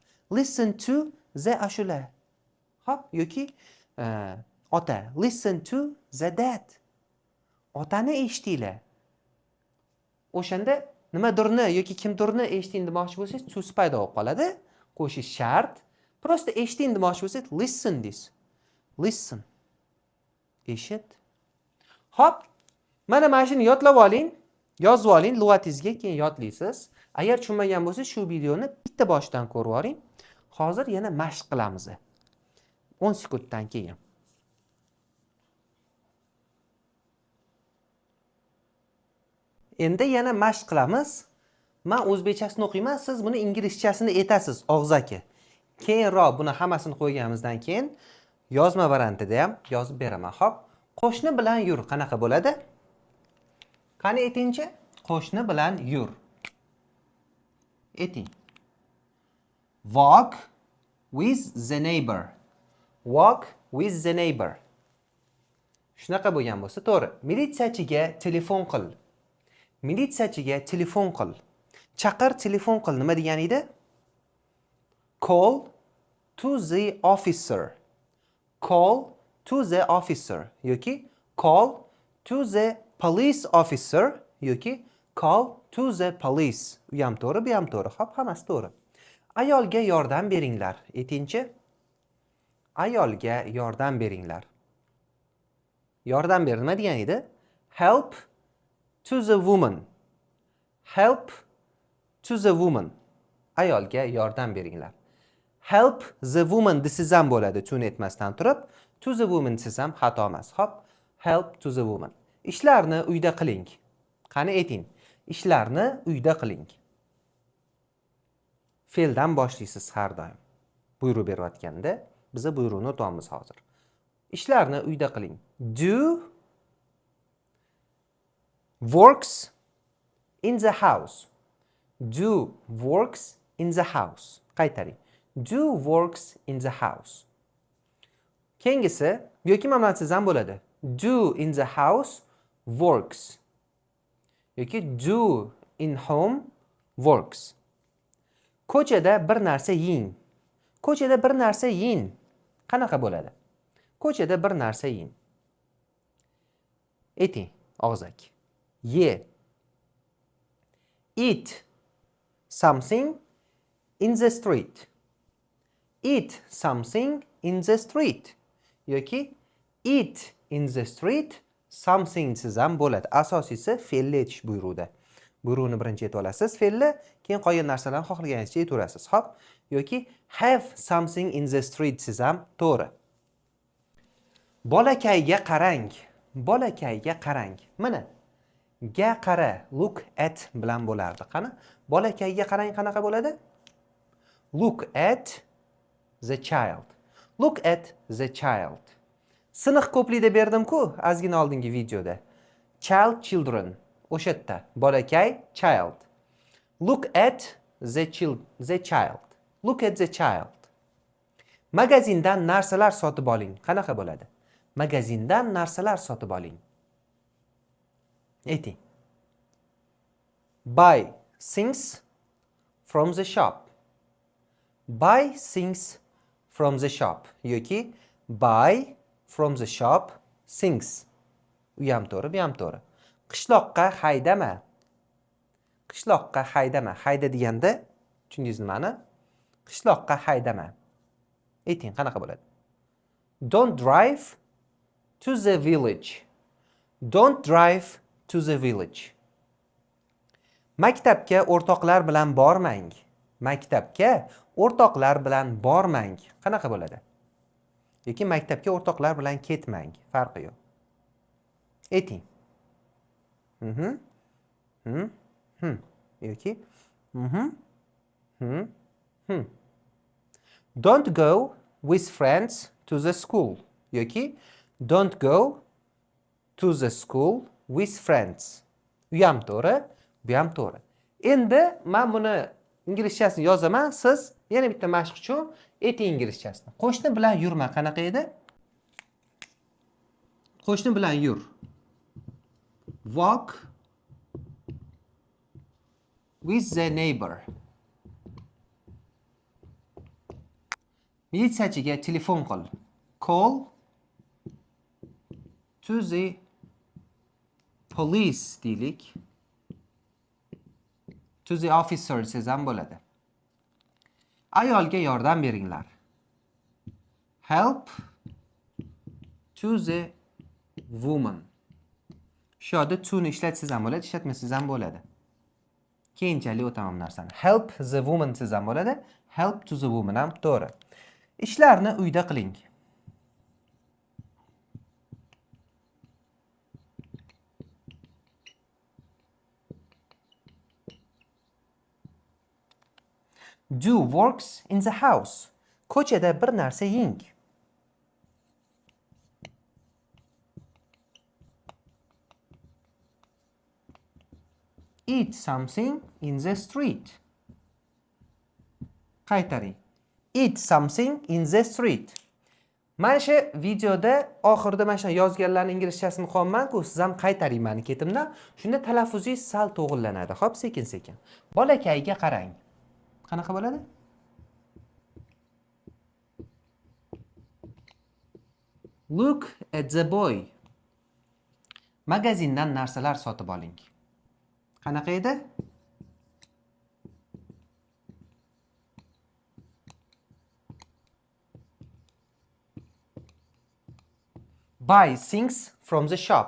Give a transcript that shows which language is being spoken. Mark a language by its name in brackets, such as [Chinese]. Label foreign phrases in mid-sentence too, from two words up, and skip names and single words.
[English] Listen to the ashula. [Uzbek] Hop, yoki ota, [English] listen to the dad. [Uzbek] Otani eshitinglar. O'shanda nimadirni yoki kimdirni eshiting demoqchi bo'lsangiz, to paydo bo'lib qoladi. Qo'shish shart. Prosta eshiting demoqchi bo'lsangiz, [English] listen this. Listen. [Uzbek] Eshit. Hop. Mana shuni yodlab oling, yozib oling, lug'atingizga keyin yodlaysiz. Agar tushunmagan bo'lsangiz, shu videoni bitta boshidan ko'rib oling. Hozir yana mashq qilamiz. 10 sekunddan keyin. Endi yana mashq qilamiz. Men o'zbekchasini o'qiyman, siz buni inglizchasini aytasiz og'zaki. Keyinroq buni hammasini qo'yganimizdan keyin yozma variantida ham yozib beraman. Xo'p, qo'shni bilan yur qanaqa bo'ladi? Qani aytingchi? Qo'shni bilan yur. Ayting. [English] Walk with the neighbor. Walk with the neighbor. [Uzbek] Shunaqa bo'lgan bo'lsa, to'g'ri. Militsiyachiga telefon qil. Militsiyachiga telefon qil. Chaqir, telefon qil nima degani edi? [English] Call to the officer. Call to the officer yoki call to the police officer yoki call to the police. [Uzbek] U ham to'g'ri, bu ham to'g'ri. Xo'p, hammasi to'g'ri. Ayolga yordam beringlar. Aytingchi? Ayolga yordam beringlar. Yordam ber nima degani edi? [English] Help to the woman. Help to the woman. [Uzbek] Ayolga yordam beringlar. [English] Help the woman [Uzbek] desiz ham bo'ladi, tuni aytmasdan turib. [English] To the woman [Uzbek] desiz ham xato emas. Hop, [English] help to the woman. [Uzbek] Ishlarni uyda qiling. Qani ayting. Ishlarni uyda qiling. Fe'ldan boshlaysiz har doim. Buyruq berayotganda biz buyruqni o'tamiz hozir. Ishlarni uyda qiling. [English] Do works in the house. Do works in the house. Qaytaring. Do works in the house. [Uzbek] Keyingisi yoki mamlatsiz ham bo'ladi. [English] Do in the house works. Yoki do in home works. [Uzbek] Ko'chada bir narsa yeng. Ko'chada bir narsa yeng. Qanaqa bo'ladi? Ko'chada bir narsa yeng. Ayting, og'zaki. Ye. [English] Eat something in the street. Eat something in the street. Yoki eat in the street something [Uzbek] siz ham bo'ladi. Asosiysi fe'lni aytish buyruqda. Buyruqni birinchi aytib olasiz fe'lni, keyin qolgan narsalarni xohlaganingizcha aytaverasiz. Xo'p, yoki [English] have something in the street [Uzbek] siz ham to'g'ri. Bolakayga qarang. Bolakayga qarang. Mana ga qara, [English] look at [Uzbek] bilan bo'lardi. Qani? Bolakayga qarang qanaqa bo'ladi? [English] Look at the child. Look at the child. [Uzbek] Siniq ko'plida berdim-ku, ozgina oldingi videoda. [English] Child, children. [Uzbek] O'sha yerda. Bolakay, [English] child. Look at the child. Look at the child. [Uzbek] Magazindan narsalar sotib oling. Qanaqa bo'ladi? Magazindan narsalar sotib oling. Ayting. [English] Buy things from the shop. Buy things from the shop. Yoki buy from the shop things. [Uzbek] U ham to'g'ri, bu ham to'g'ri. Qishloqqa haydama. Qishloqqa haydama. Hayda deganda tushundingizmi ma'ni? Qishloqqa haydama. Ayting, qanaqa bo'ladi? Don't drive to the village. Don't drive to the village. Maktabga o'rtoqlar bilan bormang. Maktabga o'rtoqlar bilan bormang. Qanaqa bo'ladi? Yoki maktabga o'rtoqlar bilan ketmang. Farqi yo'q. Ayting. [English] Yoki Don't go with friends to the school. Yoki don't go to the school with friends. [Uzbek] Bu ham to'g'ri, bu ham to'g'ri. Endi men buni inglizchasini yozaman, siz yana bitta mashq uchun ayting inglizchasini. Qo'shni bilan yurma qanaqa edi? Qo'shni bilan yur. [English] Walk with the neighbor. [Uzbek] Militsiyachiga telefon qil. [English] Call to the police deylik. To the officers [Uzbek] ham bo'ladi. Ayolga yordam beringlar. [English] Help to the woman. [Uzbek] Shu yerda to ni ishlatsangiz ham bo'ladi, ishlatmasangiz ham bo'ladi. Keyinchalik o'taman narsani. [English] Help the woman [Uzbek] siz ham bo'ladi. [English] Help to the woman [Uzbek] ham to'g'ri. Ishlarni uyda qiling. [English] Do works in the house. [Uzbek] Ko'chada bir narsa yeng. [English] Eat something in the street. [Uzbek] Qaytaring. [English] Eat something in the street. [Uzbek] Mana shu videoda oxirida mana shu yozganlarning inglizchasini qolman-ku, siz ham qaytaring meni ketimdan. Shunda talaffuzingiz sal to'g'rillanadi. Xo'p, sekin-sekin. Bolakayga qarang. Qanaqa bo'ladi? [English] Look at the boy. [Uzbek] Magazindan narsalar sotib oling. Qanaqa edi? [English] Buy things from the shop.